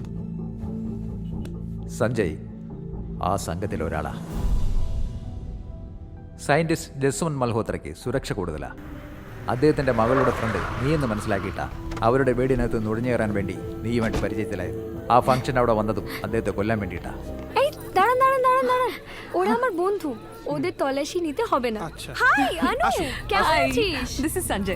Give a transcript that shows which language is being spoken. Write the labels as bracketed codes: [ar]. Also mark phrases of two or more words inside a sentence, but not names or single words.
[ml] സഞ്ജയ് ആ സംഘത്തിൽ ഒരാളാ. സയന്റിസ്റ്റ് ജസ്വന്ത് മൽഹോത്രയ്ക്ക് സുരക്ഷ കൂടുതലാ. അദ്ദേഹത്തിന്റെ മകളുടെ ഫ്രണ്ട് നീയെന്ന് മനസ്സിലാക്കിയിട്ടാ അവരുടെ വീടിനകത്ത് നുഴഞ്ഞു കയറാൻ വേണ്ടി നീയുമായിട്ട് പരിചയത്തിലായത്. ആ ഫംഗ്ഷൻ അവിടെ വന്നതും അദ്ദേഹത്തെ കൊല്ലാൻ വേണ്ടിയിട്ടാ. [bn] ওরা আমার বন্ধু, ওদের তল্লাশি নিতে হবে না। হাই আনু, কেমন আছিস? [en] This is Sanjay.